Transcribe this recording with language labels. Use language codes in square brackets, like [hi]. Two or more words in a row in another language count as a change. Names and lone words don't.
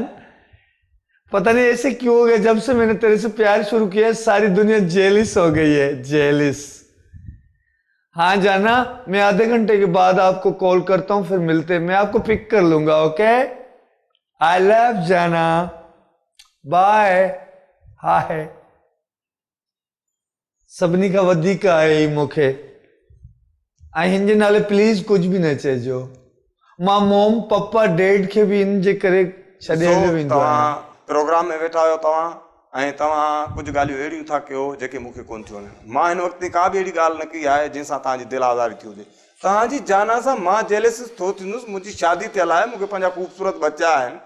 [hi] पता नहीं ऐसे क्यों हो गया, जब से मैंने तेरे से प्यार शुरू किया सारी दुनिया जेलिस हो गई है, जेलिस। हाँ जाना, मैं आधे घंटे के बाद आपको कॉल करता हूं, फिर मिलते हैं, मैं आपको पिक कर लूंगा। [en] Okay, I love जाना, bye, hi. [sd] सभिनी खां वधीक आहे मूंखे, ऐं हिन जे नाले प्लीज़ [hi] कुछ भी [sd] न चइजो। मां मॉम पप्पा डैड खे बि इन जे करे छॾे हलियो वेंदो आहियां। तव्हां प्रोग्राम में वेठा आहियो ऐं तव्हां कुझु ॻाल्हियूं अहिड़ियूं था कयो जेके मूंखे कोन थियूं वणनि। मां हिन वक़्तु का बि अहिड़ी ॻाल्हि न कई आहे जंहिंसां तव्हांजी दिलि आज़ारी थी हुजे। तव्हांजी जाना सां मां जेलस थो थींदुसि, मुंहिंजी शादी थियल आहे, मूंखे पंहिंजा ख़ूबसूरत बच्चा आहिनि।